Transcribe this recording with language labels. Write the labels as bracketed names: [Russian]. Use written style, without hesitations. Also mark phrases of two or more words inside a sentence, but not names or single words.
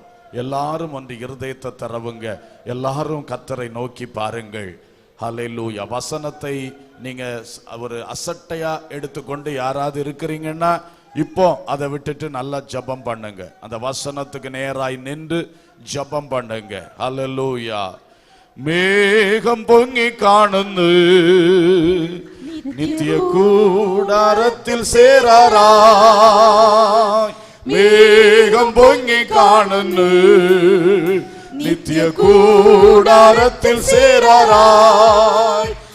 [Tamil] எல்லாரும் ஒன்று இருதயத்தை தரவுங்க. எல்லாரும் கர்த்தரை நோக்கி பாருங்கள். ஹல்லேலூயா. வசனத்தை நீங்க ஒரு அசட்டையா எடுத்துக்கொண்டு யாராவது இருக்கிறீங்கன்னா இப்போ அதை விட்டுட்டு நல்லா ஜெபம் பண்ணுங்க. அந்த வசனத்துக்கு நேராய் நின்று ஜெபம் பண்ணுங்க. ஹல்லேலூயா. [Malayalam] மேகம் പൊങ്ങി കാണുന്നു, നിത്യ കൂടാരത്തിൽ ചേരാറായി. മേഘം പൊങ്ങി കാണുന്നു, നിത്യ കൂടാരത്തിൽ ചേരാറായി.